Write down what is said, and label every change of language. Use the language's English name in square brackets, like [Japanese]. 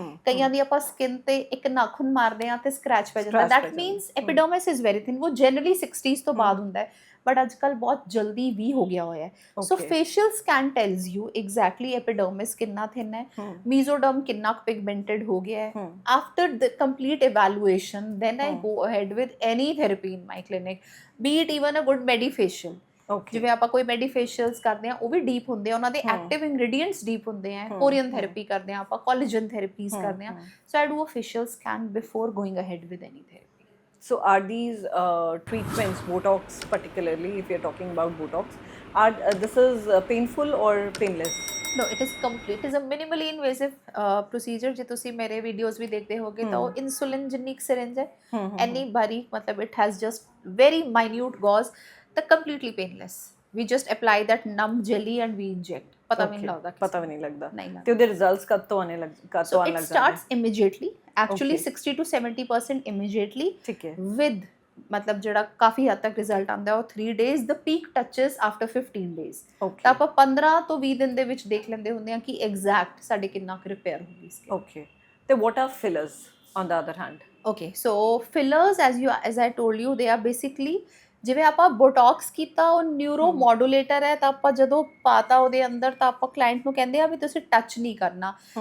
[Punjabi] ਕਈਆਂ ਦੀ ਆਪਾਂ ਸਕਿਨ ਤੇ ਇੱਕ ਨਾਖੂਨ ਮਾਰਦੇ ਆ ਤੇ ਸਕ੍ਰੈਚ ਪੈ ਜਾਂਦਾ [English] that means epidermis is very thin [Punjabi] ਉਹ ਜਨਰਲੀ 60s ਤੋਂ ਬਾਅਦ ਹੁੰਦਾ ਹੈ ਬਟ ਅੱਜ ਕੱਲ੍ਹ ਬਹੁਤ ਜਲਦੀ ਵੀ ਹੋ ਗਿਆ ਹੋਇਆ ਹੈ [English] so facial scan tells you exactly epidermis [Punjabi] ਕਿੰਨਾ ਥਿਨ ਹੈ ਮੀਜ਼ੋਡਰਮ ਕਿੰਨਾ ਪਿਗਮੈਂਟਡ ਹੋ ਗਿਆ ਹੈ [English] after the complete evaluation then I go ahead with any therapy in my clinic be it even a good medifacial [Punjabi] ਜਿਵੇਂ ਆਪਾਂ ਕੋਈ ਮੈਡੀਫੇਸ਼ੀਅਲਸ ਕਰਦੇ ਆ ਉਹ ਵੀ ਡੀਪ ਹੁੰਦੇ ਆ ਉਹਨਾਂ ਦੇ ਐਕਟਿਵ ਇੰਗਰੀਡੀਐਂਟਸ ਡੀਪ ਹੁੰਦੇ ਆ ਕੋਰੀਅਨ ਥੈਰੇਪੀ ਕਰਦੇ ਆ ਆਪਾਂ ਕੋਲੇਜਨ ਥੈਰੇਪੀਜ਼ ਕਰਦੇ ਆ [English] So I do a facial scan before going ahead with any therapy So are these treatments, Botox particularly, if you're talking about Botox, this is painful or painless? No, it is complete. It is a minimally invasive procedure. [Punjabi] ਜੇ ਤੁਸੀਂ ਮੇਰੇ videos ਵੀ ਦੇਖਦੇ ਹੋਗੇ ਤਾਂ ਉਹ insulin ਜਿੰਨੀ syringe ਹੈ ਇੰਨੀ ਬਾਰੀਕ ਮਤਲਬ [English] it has just very minute gauze [Punjabi] ਤਾਂ completely painless. [English] We just apply that numb jelly and we inject. [Punjabi] ਪਤਾ ਵੀ ਨਹੀਂ ਲੱਗਦਾ ਪਤਾ ਵੀ ਨਹੀਂ ਲੱਗਦਾ ਤੇ ਉਹਦੇ ਰਿਜ਼ਲਟਸ ਕਦ ਤੋਂ ਆਉਣ ਲੱਗ ਜਾਂਦੇ [English] it starts immediately actually 60 to 70% immediately [Punjabi] ਠੀਕ ਹੈ with ਮਤਲਬ ਜਿਹੜਾ ਕਾਫੀ ਹੱਦ ਤੱਕ ਰਿਜ਼ਲਟ ਆਉਂਦਾ ਉਹ 3 days [English] the peak touches after 15 days [Punjabi] ਤਾਂ ਆਪਾਂ 15 ਤੋਂ 20 ਦਿਨ ਦੇ ਵਿੱਚ ਦੇਖ ਲੈਂਦੇ ਹੁੰਦੇ ਆ ਕਿ ਐਗਜ਼ੈਕਟ ਸਾਡੇ ਕਿੰਨਾ ਕੁ ਰਿਪੇਅਰ ਹੋ ਗਈ ਸੀ ਓਕੇ ਤੇ [English] what are fillers on the other hand okay so fillers as I told you they are basically [Punjabi] ਜਿਵੇਂ ਆਪਾਂ ਬੋਟੌਕਸ ਕੀਤਾ ਉਹ ਨਿਊਰੋ ਮੋਡੂਲੇਟਰ ਹੈ ਤਾਂ ਆਪਾਂ ਜਦੋਂ ਪਾਤਾ ਉਹਦੇ ਅੰਦਰ ਤਾਂ ਆਪਾਂ ਕਲਾਇੰਟ ਨੂੰ ਕਹਿੰਦੇ ਆ ਵੀ ਤੁਸੀਂ ਟੱਚ ਨਹੀਂ ਕਰਨਾ